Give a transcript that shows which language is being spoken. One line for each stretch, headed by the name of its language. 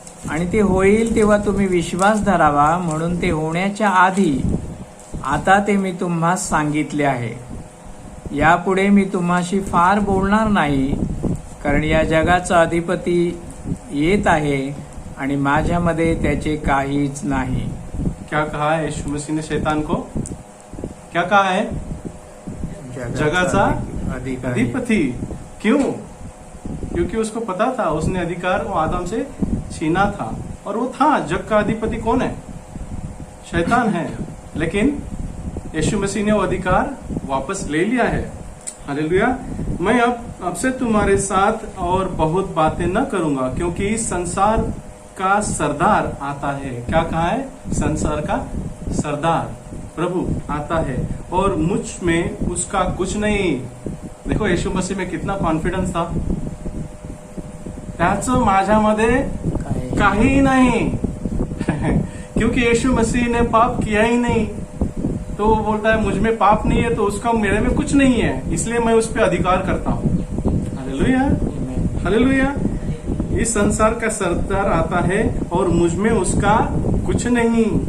Marathi: आणि ते होईल तेव्हा तुम्ही विश्वास धरावा, म्हणून ते होण्याच्या आधी आता ते मी तुम्हास सांगितले आहे. यापुढे मी तुम्हाशी फार बोलणार नाही, कारण या जगाचा अधिपती येत आहे आणि माझ्यामध्ये त्याचे काहीच नाही.
Hindi: क्या कहा है यीशु मसीह ने शैतान को? क्या कहा है?
Marathi: जगाचा अधिपति.
Hindi: क्यों? क्योंकि उसको पता था उसने अधिकार वो आदम से छीना था, और वो था जग का अधिपति कौन है? शैतान है. लेकिन यीशु मसीह ने वो अधिकार वापस ले लिया है. हालेलुया. मैं अब से तुम्हारे साथ और बहुत बातें न करूंगा, क्योंकि इस संसार का सरदार आता है. क्या कहा है? संसार का सरदार प्रभु आता है और मुझ में उसका कुछ नहीं. देखो यीशु मसीह में कितना कॉन्फिडन्स था.
Marathi: त्याचं माझ्यामध्ये काही नहीं.
Hindi: क्योंकि यीशु मसीह ने पाप किया ही नहीं, तो वो बोलता है मुझ में पाप नहीं है, तो उसका मेरे में कुछ नहीं है, इसलिए मैं उस पर अधिकार करता हूँ. हालेलुया. हालेलुया. इस संसार का सरदार आता है और मुझ में उसका कुछ नहीं.